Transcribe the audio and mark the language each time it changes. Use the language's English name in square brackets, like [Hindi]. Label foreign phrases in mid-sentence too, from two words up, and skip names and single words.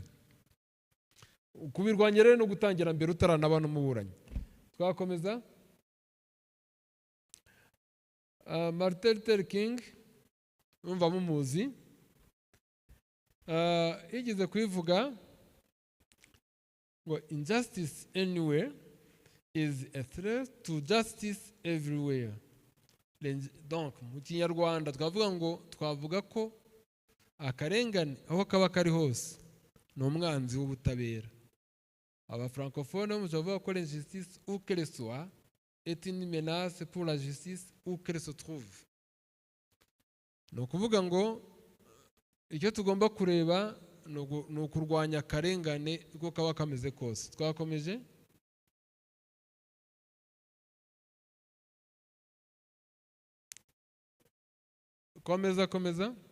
[Kinyarwanda] Kubirwanya rero no gutangira mbere utaranaba n'umuburanyi. Twakomeza. Martin Luther King, umva mumuzi, yigeze kubivuga ngo [English] injustice anywhere is a threat to justice everywhere. [Kinyarwanda] Donc mu Kinyarwanda twavuga ko akarengane aho kaba kari hose ni umwanzi w'ubutabera. Aba francophone bavuga ko [French] l'injustice où qu'elle soit est une menace pour la justice où qu'elle se trouve. [Kinyarwanda] Ni ukuvuga ngo icyo tugomba kureba ni ukurwanya akarengane uko kaba kameze kose. Twakomeje. Komeza.